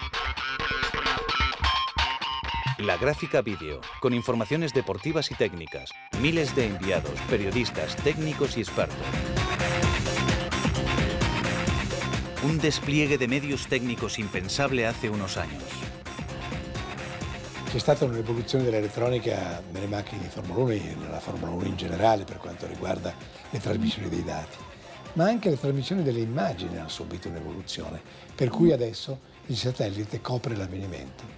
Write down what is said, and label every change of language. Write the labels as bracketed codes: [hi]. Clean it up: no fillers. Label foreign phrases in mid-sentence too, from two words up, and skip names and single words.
[es] La gráfica vídeo, con informaciones deportivas y técnicas, miles de enviados, periodistas, técnicos y expertos. Un despliegue de medios técnicos impensable hace unos años. [it] C'è stata un'evoluzione dell'elettronica nelle macchine di Formula 1 e nella Formula 1 in generale per quanto riguarda le trasmissioni dei dati, ma anche le trasmissioni delle immagini hanno subito un'evoluzione, per cui adesso il satellite copre l'avvenimento.